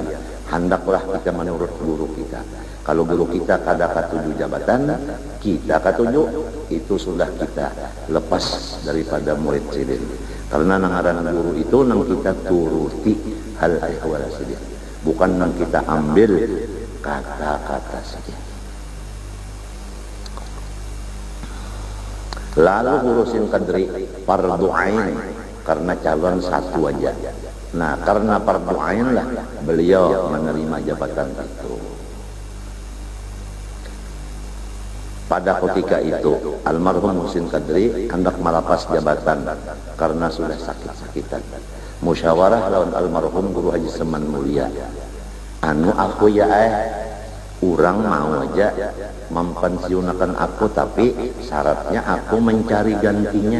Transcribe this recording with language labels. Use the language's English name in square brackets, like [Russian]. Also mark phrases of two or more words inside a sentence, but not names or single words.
[Banjar] Hendaklah kita menurut guru kita. Kalau guru kita kada katuju jabatan, kita katuju, itu sudah kita lepas daripada murid sidin. Karena nangaran guru itu nang kita turuti hal ehwal sidin, bukan nang kita ambil kata-kata saja. Lalu Guru Husin Qadri fardu ain karena calon satu aja. [Indonesian] Nah, karena fardu ain lah beliau menerima jabatan itu. Pada ketika itu almarhum Husin Qadri hendak melepas jabatan karena sudah sakit-sakitan. [Banjar] Musyawarah lawan almarhum Guru Haji Seman Mulia. Anu aku ya urang mau aja mempensiunakan aku, tapi syaratnya aku mencari gantinya.